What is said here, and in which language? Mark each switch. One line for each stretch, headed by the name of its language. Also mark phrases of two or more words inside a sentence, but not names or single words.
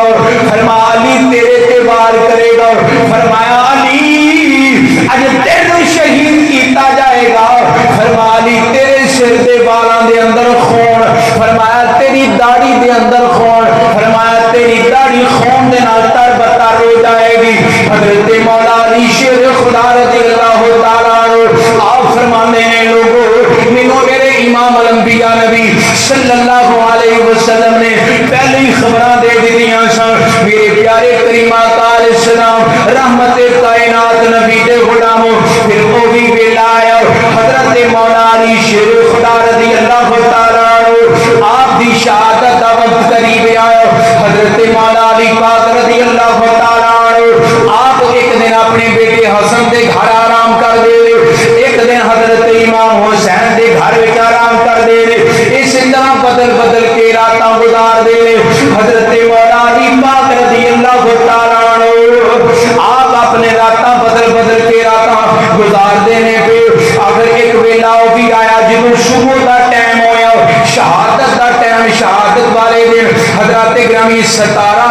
Punjabi: فرمایا علی تیرے تے وار کرے گا۔ فرمایا علی اج تینوں شہید کیا جائے گا. فرمایا علی تیرے سر دے بالوں دے اندر خون فرمایا تیری داڑھی دے اندر خون فرمایا تیری داڑھی خون دے نال تر بتر ہو جائے گی. حضرت مولا علی شیر خدا
Arabic: رضي الله تعالى عنه
Punjabi: آپ فرماتے ہیں لوگو مینوں میرے امام انبیاء نبی
Arabic: صلى الله عليه وسلم
Punjabi: نے پہلے ہی خبراں دے دتیاں سن. میرے پیارے کریم آقا علیہ السلام رحمت کائنات نبی دے غلامو فیر وہ بھی ویلا آیا حضرت مولا علی شیر خدا
Arabic: رضي الله تعالى عنه
Punjabi: آپ دی شہادت دا وقت قریب آیا. حضرت مولا علی پاک
Arabic: رضی اللہ تعالیٰ عنہ
Punjabi: آپ ایک دن اپنے بیٹے حسن دے گھر آرام کر دے، ایک دن حضرت امام حسین دے گھر وچ آرام کر دے، اس طرح بدل بدل کے راتاں گزار دے۔ حضرت مولا علی پاک
Arabic: رضی اللہ تعالیٰ عنہ
Punjabi: آپ اپنے راتاں بدل بدل کے راتاں گزار دینے پہ اگر ایک ویلا وہ بھی آیا جدوں صبح دا ٹائم ہویا شہادت دا ٹائم، شہادت والے دن حضرات گرامی 17